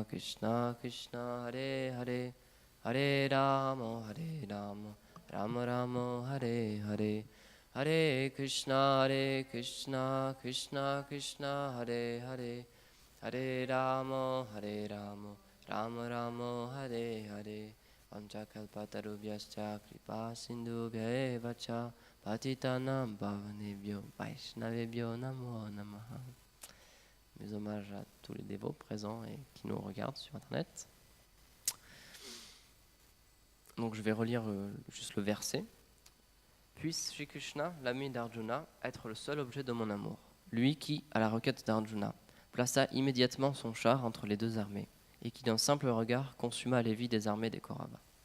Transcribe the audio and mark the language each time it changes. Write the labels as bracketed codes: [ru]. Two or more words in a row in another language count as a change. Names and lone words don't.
[sa] Krishna Hare Hare Hare Rama Rama Rama Hare Hare Hare Krishna Krishna Krishna Hare Hare Hare Rama Rama Rama Hare Hare Vanchakalpatarubhyascha Kripa Sindhubhya Vacha Patitanam Bhavanebhyo Vaishnavebhyo Namo Namaha. [fr] Mes hommages à tous les dévots présents et qui nous regardent sur internet. Donc je vais relire juste le verset. Puisse Shri Krishna, l'ami d'Arjuna, être le seul objet de mon amour. Lui qui, à la requête d'Arjuna, plaça immédiatement son char entre les deux armées, et qui d'un simple regard consuma les vies des armées des Kauravas.